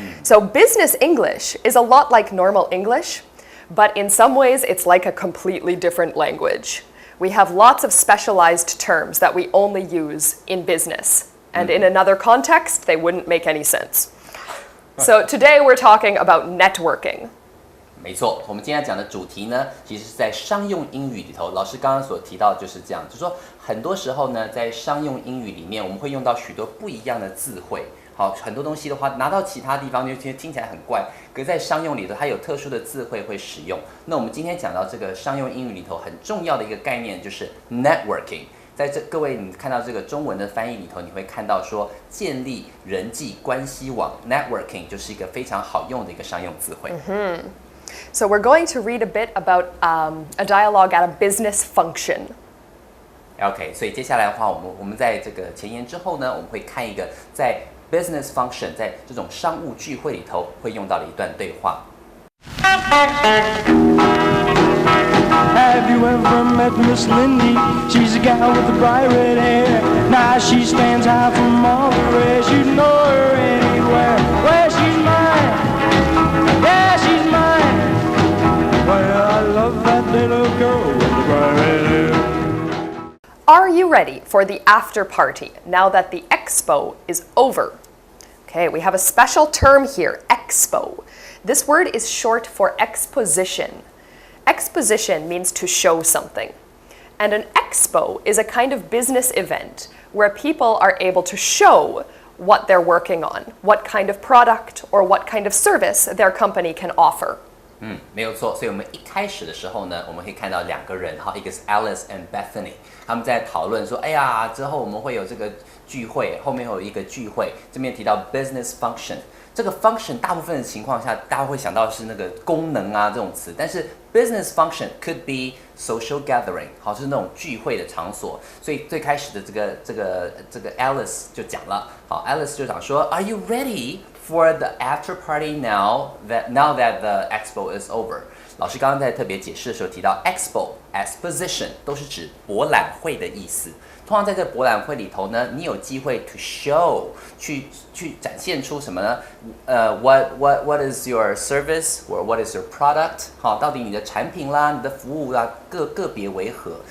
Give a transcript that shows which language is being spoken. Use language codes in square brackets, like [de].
[en] So business English is a lot like normal English, but in some ways it's like a completely different language. We have lots of specialized terms that we only use in business. And in another context, they wouldn't make any sense. So today we're talking about networking. [zh] 没错，我们今天讲的主题呢，其实是在商用英语里头。老师刚刚所提到的就是这样，就是说很多时候呢，在商用英语里面，我们会用到许多不一样的字汇。好，很多东西的话，拿到其他地方就听起来很怪，可是在商用里头，它有特殊的字汇会使用。那我们今天讲到这个商用英语里头很重要的一个概念就是 networking。在各位你看到这个中文的翻译里头，你会看到说建立人际关系网 networking 就是一个非常好用的一个商用字汇。 [en] So we're going to read a bit about a dialogue at a business function. [zh] OK， 所以接下来的话，我们在这个前言之后呢，我们会看一个在 business function 在这种商务聚会里头会用到的一段对话。 [en] Have you ever met Miss Lindy? She's a gal with the bright red hair. Now she stands out from all the rest. You know her anywhere. Where she's mine. Yeah, she's mine. Well, I love that little girl with the bright red hair. Are you ready for the after party now that the expo is over? Okay, we have a special term here, expo. This word is short for exposition. Exposition means to show something. And an expo is a kind of business event where people are able to show what they're working on, what kind of product or what kind of service their company can offer. [zh] 没有错，所以我们一开始的时候呢，我们会看到两个人，一个是 Alice and Bethany， 他们在讨论说，哎呀，之后我们会有这个聚会，后面会有一个聚会，这边提到 business function。这个 function 大部分的情况下，大家会想到是那个功能啊这种词，但是 [en] business function could be social gathering， [zh] 好，就是那种聚会的场所。所以最开始的这个 Alice 就讲了，好 ，Alice 就讲说 [en] ，Are you ready for the after party now that the expo is over？ [zh] 老师刚刚在特别解释的时候提到 exposition 都是指博览会的意思。通常在这个博览会里头呢，你有机会 [en] to show [zh] 去展现出什么呢？ [en] what is your service or what is your product？ [zh] 好，到底你的产品啦、你的服务啦，个别为何？